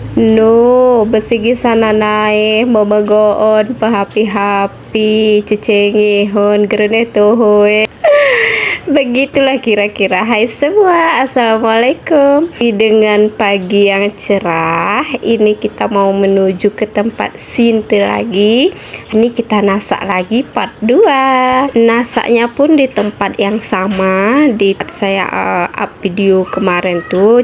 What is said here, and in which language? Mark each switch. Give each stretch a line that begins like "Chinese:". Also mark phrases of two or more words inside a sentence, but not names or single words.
Central Dusun: No, besigi sana nae momogoon pahapi-hapi cecengehon grene tohoe.
Malay: Begitulah kira-kira. Hai semua, assalamualaikum. Dengan pagi yang cerah, ini kita mau menuju ke tempat Sinte lagi. Ini kita nasak lagi part 2. Nasaknya pun di tempat yang sama di saya up video kemarin tuh.